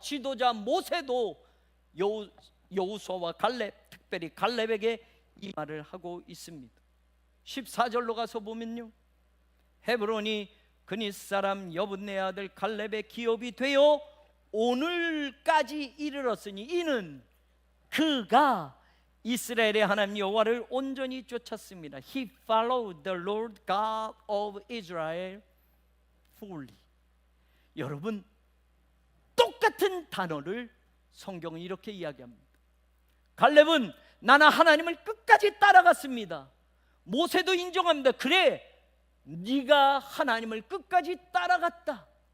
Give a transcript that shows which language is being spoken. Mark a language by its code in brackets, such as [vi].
[ko] 지도자 모세도 여호수아와 갈렙, 특별히 갈렙에게 이 말을 하고 있습니다. 14절로 가서 보면요, 헤브론이 그닛 사람 여분네 아들 갈렙의 기업이 되어 오늘까지 이르렀으니 이는 그가 이스라엘의 하나님 여호와를 온전히 쫓았습니다. [en] He followed the Lord God of Israel fully. [ko] 여러분, 똑같은 단어를 성경은 이렇게 이야기합니다. 갈렙은 나는 하나님을 끝까지 따라갔습니다. 모세도 인정합니다. 그래, 네가 하나님을 끝까지 따라갔다.